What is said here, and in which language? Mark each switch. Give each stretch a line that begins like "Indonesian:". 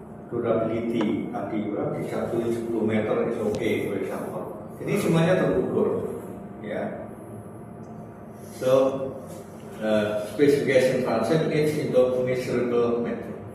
English: Durability
Indonesian: tadi bisa
English: 10 meter is okay, for example.
Indonesian: Jadi semuanya terukur, ya.
English: So specification translates into measurable method.